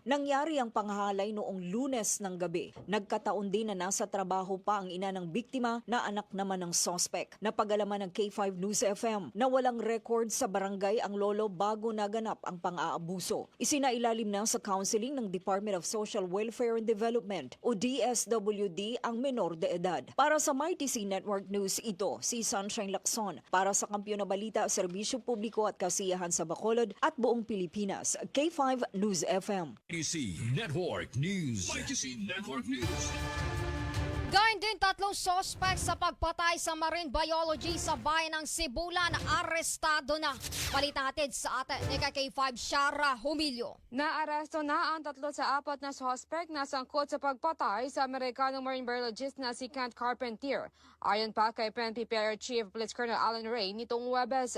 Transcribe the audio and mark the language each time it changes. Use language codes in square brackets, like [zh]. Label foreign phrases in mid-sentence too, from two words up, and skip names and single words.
[tl] Nangyari ang panghahalay noong Lunes ng gabi. Nagkataon din na nasa trabaho pa ang ina ng biktima na anak naman ng sospek. Napagalaman ng K5 News FM na walang record sa barangay ang lolo bago naganap ang pang-aabuso. Isinailalim na sa counseling ng Department of Social Welfare and Development o DSWD ang menor de edad. Para sa MyTC Network News, ito si Sunshine Lacson para sa Kampiyon na Balita, Serbisyo Publiko at Kasiyahan sa Bacolod, Bacolod at buong Pilipinas. K5 News FM. YTC Network News. YTC Network News. Gayun din 3 suspect sa pagpatay sa [en] marine biology [tl] sa bayan ng Sibulan arestado na. Balita hatid sa atin ni K5 Shara Humilio. Naaresto na ang 3 sa 4 na suspect na sangkot sa pagpatay sa Amerikanong [en] marine biologist [tl] na si Kent Carpentier. Ayon pa kay PNP PR Chief Police Colonel Alan Ray nitong Huwebes.